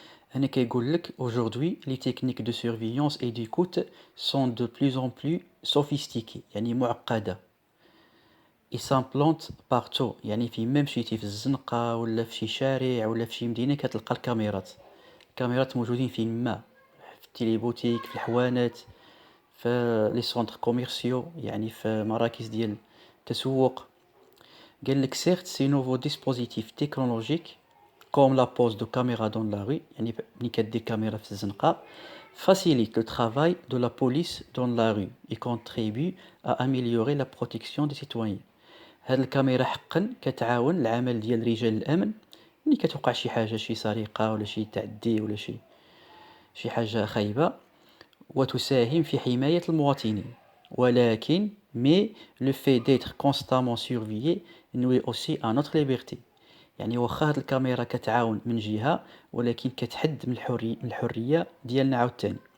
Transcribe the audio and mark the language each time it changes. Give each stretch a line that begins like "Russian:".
Arabic: هنا كيقول لك
French: aujourd'hui les techniques de surveillance et d'écoute sont de plus en plus sophistiquées،
Arabic: يعني معقدة.
French: ils s'implantent partout،
Arabic: يعني فيما مشيتي في الزنقة ولا في شي شارع ولا في شي مدينة كتلقى الكاميرات موجودين فين ما، في التيليبوتيك، في الحوانات، في لي سونتر كوميرسيو، يعني في مراكز ديال التسوق. قال لك
French: certes ces nouveaux dispositifs technologiques comme la pose de caméras dans la rue،
Arabic: يعني ملي كدير كاميرا في الزنقة،
French: facilite le travail de la police dans la rue et contribue à améliorer la protection des citoyens.
Arabic: هاد الكاميرا حقا كتعاون العمل ديال رجال الأمن ملي كتوقع شي حاجة، شي سرقة ولا شي تعدي ولا شي حاجة خايبة، وتساهم في حماية المواطنين. ولكن
French: mais le fait d'être constamment surveillé nuit aussi à notre liberté،
Arabic: يعني واخا هاد الكاميرا كتعاون من جهة ولكن كتحد من الحرية ديالنا عاوتاني.